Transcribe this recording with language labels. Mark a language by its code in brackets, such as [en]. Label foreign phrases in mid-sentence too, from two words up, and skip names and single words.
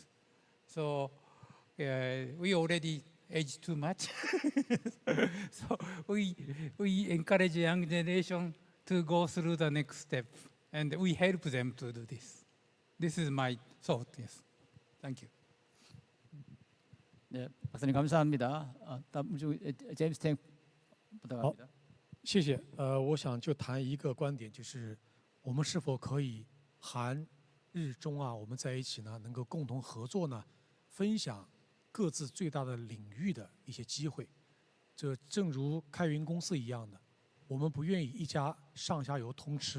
[en] So we already aged too much. So we encourage young generation to go through the next step, and we help them to do this. This is my thought. Yes, thank you. [ko] 네, 박사님 감사합니다. 다음 중 제임스 탱 부탁합니다. [zh] 谢谢。我想就谈一个观点，就是我们是否可以韩日中啊，我们在一起呢，能够共同合作呢，分享各自最大的领域的一些机会。这正如开云公司一样的，我们不愿意一家上下游通吃。